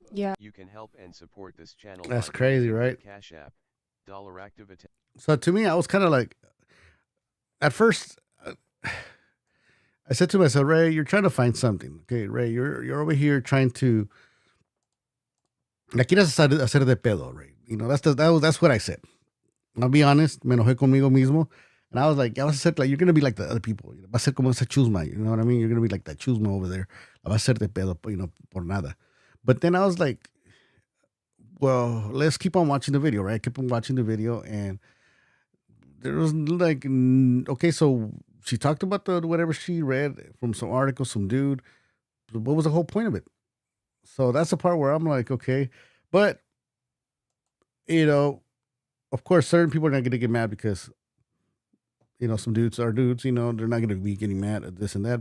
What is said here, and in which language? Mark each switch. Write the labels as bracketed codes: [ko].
[en] You can help and support this channel. That's by crazy, using right? Cash App, $activity. so to me, I was kind of like, at first, I said to myself, Ray, you're trying to find something. Okay, Ray, you're over here trying to. [es] La quieres hacer de pedo, Ray. [en] That's what I said. I'll be honest, [es] me enojé conmigo mismo. [en] And I was like, [es] ya vas a ser [en] like, you're going to be like the other people. [es] Va a ser como esa chusma, [en] you know what I mean? You're going to be like that chusma over there. [es] La va a hacer de pedo, por nada. [en] But then I was like, well, let's keep on watching the video, right? Keep on watching the video. And there was like, okay, so she talked about whatever she read from some article, some dude. What was the whole point of it? So that's the part where I'm like, okay. But, of course, certain people are not going to get mad because, some dudes are dudes, they're not going to be getting mad at this and that.